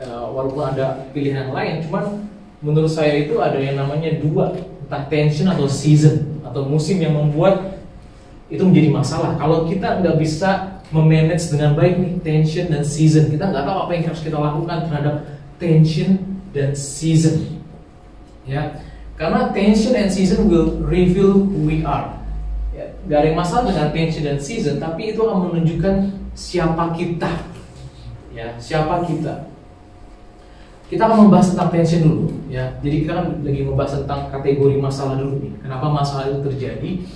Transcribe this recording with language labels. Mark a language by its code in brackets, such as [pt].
[id] Walaupun ada pilihan lain, cuman menurut saya itu ada yang namanya dua, entah tension atau season atau musim yang membuat itu menjadi masalah. Kalau kita nggak bisa memanage dengan baik nih tension dan season, kita nggak tahu apa yang harus kita lakukan terhadap tension dan season, ya. Karena [en] tension and season will reveal who we are. [id] Ya, gak ada yang masalah dengan tension dan season, tapi itu akan menunjukkan siapa kita, ya, siapa kita. Kita akan membahas tentang tension dulu, ya. Jadi kita kan lagi membahas tentang kategori masalah dulu nih. Kenapa masalah itu terjadi?